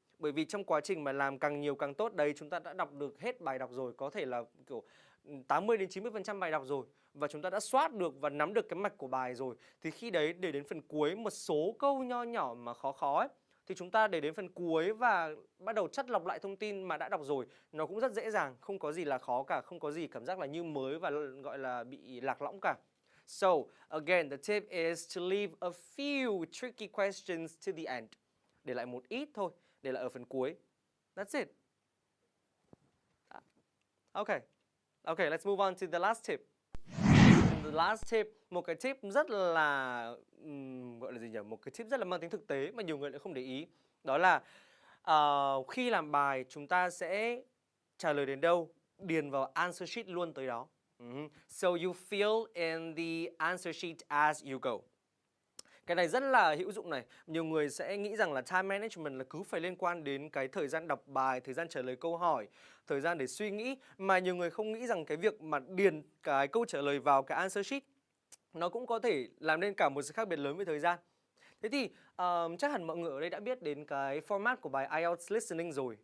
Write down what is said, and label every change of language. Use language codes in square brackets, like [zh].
[vi] Bởi vì trong quá trình mà làm càng nhiều càng tốt đấy, chúng ta đã đọc được hết bài đọc rồi, có thể là kiểu 80 đến 90% bài đọc rồi, và chúng ta đã soát được và nắm được cái mạch của bài rồi. Thì khi đấy để đến phần cuối một số câu nho nhỏ mà khó khó ấy, thì chúng ta để đến phần cuối và bắt đầu chắt lọc lại thông tin mà đã đọc rồi, nó cũng rất dễ dàng, không có gì là khó cả, không có gì cảm giác là như mới và gọi là bị lạc lõng cả. [en] So, again, the tip is to leave a few tricky questions to the end. [vi] Để lại một ít thôi, để lại ở phần cuối. [en] That's it. Okay, let's move on to the last tip. The last tip, [vi] một cái tip rất là gọi là gì nhỉ? Một cái tip rất là mang tính thực tế mà nhiều người lại không để ý. Đó là khi làm bài chúng ta sẽ trả lời đến đâu, điền vào answer sheet luôn tới đó. [en] So you fill in the answer sheet as you go. [vi] Cái này rất là hữu dụng này. Nhiều người sẽ nghĩ rằng là time management là cứ phải liên quan đến cái thời gian đọc bài, thời gian trả lời câu hỏi, thời gian để suy nghĩ. Mà nhiều người không nghĩ rằng cái việc mà điền cái câu trả lời vào cái answer sheet nó cũng có thể làm nên cả một sự khác biệt lớn về thời gian. Thế thì chắc hẳn mọi người ở đây đã biết đến cái format của bài IELTS listening rồi.